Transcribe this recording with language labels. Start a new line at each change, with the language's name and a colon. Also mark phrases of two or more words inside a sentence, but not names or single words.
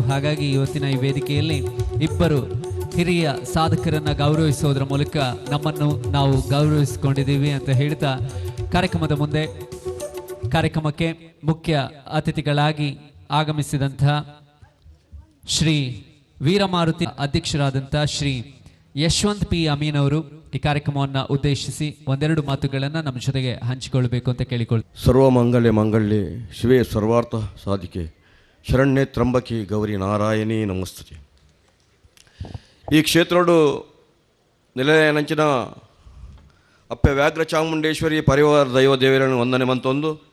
Kannada: ಹಾಗಾಗಿ ಇವತ್ತಿನ ಈ ವೇದಿಕೆಯಲ್ಲಿ ಇಬ್ಬರು ಹಿರಿಯ ಸಾಧಕರನ್ನು ಗೌರವಿಸುವುದರ ಮೂಲಕ ನಮ್ಮನ್ನು ನಾವು ಗೌರವಿಸಿಕೊಂಡಿದ್ದೀವಿ ಅಂತ ಹೇಳ್ತಾ ಕಾರ್ಯಕ್ರಮಕ್ಕೆ ಮುಖ್ಯ ಅತಿಥಿಗಳಾಗಿ ಆಗಮಿಸಿದಂತಹ ಶ್ರೀ ವೀರಮಾರುತಿ ಅಧ್ಯಕ್ಷರಾದಂಥ ಶ್ರೀ ಯಶವಂತ್ ಪಿ ಅಮೀನ್ ಅವರು ಈ ಕಾರ್ಯಕ್ರಮವನ್ನು ಉದ್ದೇಶಿಸಿ ಒಂದೆರಡು ಮಾತುಗಳನ್ನು ನಮ್ಮ ಜೊತೆಗೆ ಹಂಚಿಕೊಳ್ಳಬೇಕು ಅಂತ ಕೇಳಿಕೊಳ್ಳಿ.
Sanskrit: ಸರ್ವಮಂಗಲ್ಯ ಮಂಗಲ್ಯೆ ಶಿವೇ ಸರ್ವಾರ್ಥ ಸಾಧಿಕೆ ಶರಣ್ಯೆ ತ್ರಂಬಕಿ ಗೌರಿ ನಾರಾಯಣಿ ನಮಸ್ತುತೆ.
Tulu: ಈ ಕ್ಷೇತ್ರೋಡು ನೆಲೆಯಂಚಿನ ಅಪ್ಪೆ ವ್ಯಾಘ್ರ ಚಾಮುಂಡೇಶ್ವರಿ ಪರಿವಾರ ದೈವ ದೇವರನ್ನು ವಂದನೆ ಮಂತೊಂದು